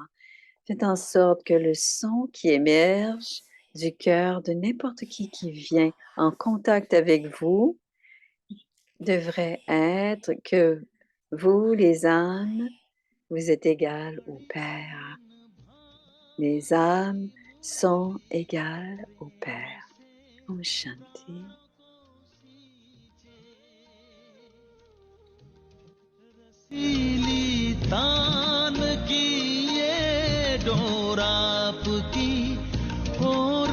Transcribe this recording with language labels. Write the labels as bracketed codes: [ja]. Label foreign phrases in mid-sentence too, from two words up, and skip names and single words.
[fr] Faites en sorte que le son qui émerge du cœur de n'importe qui vient en contact avec vous devrait être que vous, les âmes, vous êtes égal au Père. Les âmes sont égales au Père. Om Shanti. [hi] पीली तान की ये डोर आपकी और